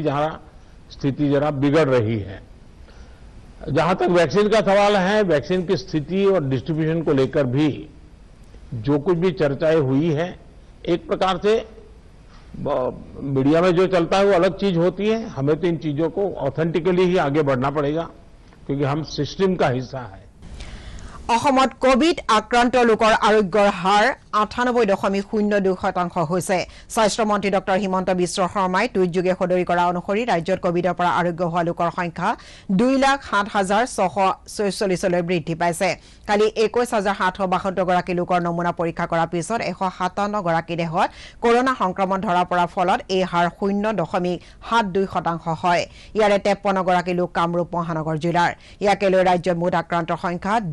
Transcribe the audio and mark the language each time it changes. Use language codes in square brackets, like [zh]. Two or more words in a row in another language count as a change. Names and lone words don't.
[hi] जहां स्थिति जरा बिगड़ रही है जहां तक वैक्सीन का सवाल है वैक्सीन की स्थिति और डिस्ट्रीब्यूशन को लेकर भी जो कुछ भी चर्चाएं हुई है एक प्रकार से मीडिया में जो चलता है वो अलग चीज होती है हमें तो इन चीजों को ऑथेंटिकली ही आगे बढ़ना पड़ेगा क्योंकि हम सिस्टम का हिस्सा है [as] অসমত কোভিড আক্ৰান্ত লোকৰ আৰোগ্যৰ হাৰ 98.02% হৈছে স্বাস্থ্যমন্ত্ৰী ডক্টৰ হিমন্ত বিশ্ব শৰ্মাই টুইটযোগে সদৰি কৰা অনুসৰি ৰাজ্যত কোভিডৰ পৰা আৰোগ্য হোৱা লোকৰ সংখ্যা 2,07,646 লৈ বৃদ্ধি পাইছে কালি 21,772 গৰাকী লোকৰ নমুনা পৰীক্ষা কৰাৰ পিছত 157 গৰাকী দেহত কৰোনা সংক্ৰমণ ধৰা পৰাৰ ফলত এই হাৰ 0.72% হয় ইয়াৰে 53 গৰাকী লোক কামৰূপ মহানগৰ জিলাৰ ইয়াকে লৈ ৰাজ্যত মুঠ আক্ৰান্তৰ সংখ্যা